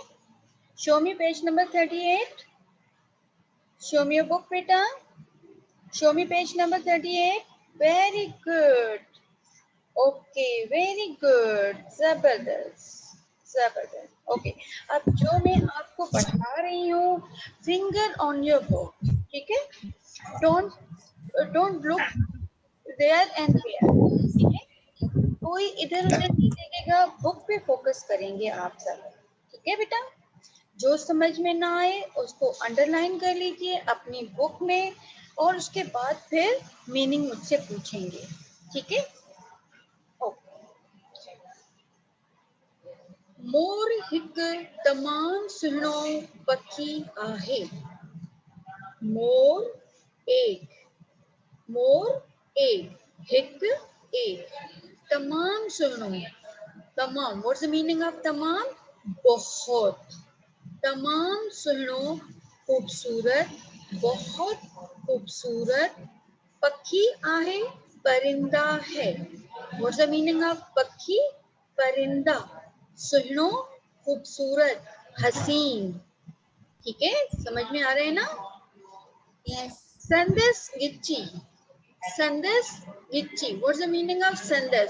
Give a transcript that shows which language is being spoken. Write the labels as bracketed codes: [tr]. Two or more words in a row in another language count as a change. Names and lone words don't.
[en] Show me page number 38. Show me your book बेटा। Show me page number 38. Very good. Okay, very good, [hi] जबरदस्त जबरदस्त। ओके, अब जो मैं आपको पढ़ा रही हूँ, [en] finger on your book, [hi] ठीक है? [en] Don't don't look there and here, [hi] ठीक है? कोई इधर उधर नहीं देखेगा, बुक पे फोकस करेंगे आप सब, ठीक है बेटा? जो समझ में ना आए उसको अंडरलाइन कर लीजिए अपनी बुक में, और उसके बाद फिर मीनिंग मुझसे पूछेंगे, ठीक है? [sd] मोर हिकु तमाम सुहिणो पखी आहे। मोर एक, मोर एक, हिकु एक, तमाम सुहिणो, तमाम, [en] What's the meaning of [sd] तमाम? [hi] बहुत, [sd] तमाम सुहिणो, [hi] खूबसूरत, बहुत खूबसूरत, [sd] पखी आहे, [hi] परिंदा है। [en] What's the meaning of पखी? [hi] परिंदा, सुहिणो, खूबसूरत, हसीन, ठीक है? समझ में आ रहे हैं ना? [en] Yes. [sd] संदस गिच्ची, संदस गिच्ची, [en] What's the meaning of [sd] संदस?